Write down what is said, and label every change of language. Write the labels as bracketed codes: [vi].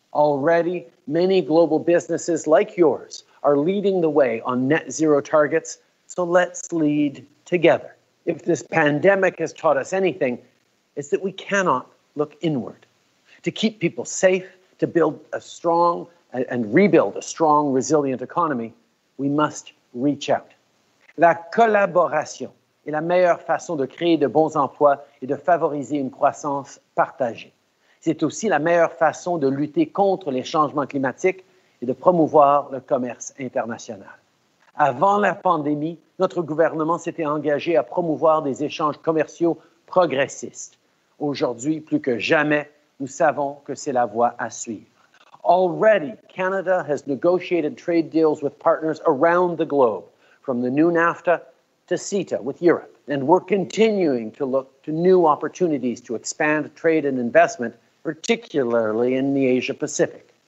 [en] Already, many global businesses like yours are leading the way on net zero targets, so let's lead together. If this pandemic has taught us anything, it's that we cannot look inward. To keep people safe, to build a strong and rebuild a strong, resilient economy, we must reach out. [fr] La collaboration est la meilleure façon de créer de bons emplois et de favoriser une croissance partagée. C'est aussi la meilleure façon de lutter contre les changements climatiques et de promouvoir le commerce international. Avant la pandémie, notre gouvernement s'était engagé à promouvoir des échanges commerciaux progressistes. Aujourd'hui, plus que jamais, nous savons que c'est la voie à suivre. [en] Already, Canada has negotiated trade deals with partners around the globe, from the new NAFTA to CETA with Europe. And we're continuing to look to new opportunities to expand trade and investment, particularly in the Asia-Pacific.